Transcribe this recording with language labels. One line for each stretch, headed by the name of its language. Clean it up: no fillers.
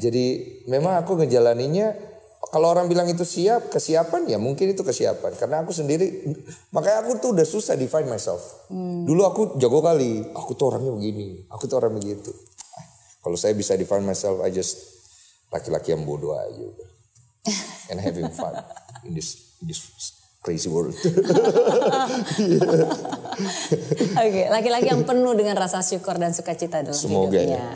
Indonesian: Jadi memang aku ngejalaninnya, kalau orang bilang itu kesiapan ya mungkin itu kesiapan. Karena aku sendiri, makanya aku tuh udah susah
English: define myself.
Indonesian: Dulu aku jago kali, aku tuh orangnya begini, aku tuh orang begitu. Kalau saya bisa
English: define myself, I just
Indonesian: laki-laki yang bodoh aja.
English: And having fun in this crazy world.
Indonesian: Oke, laki-laki yang penuh dengan rasa syukur dan sukacita dalam hidupnya.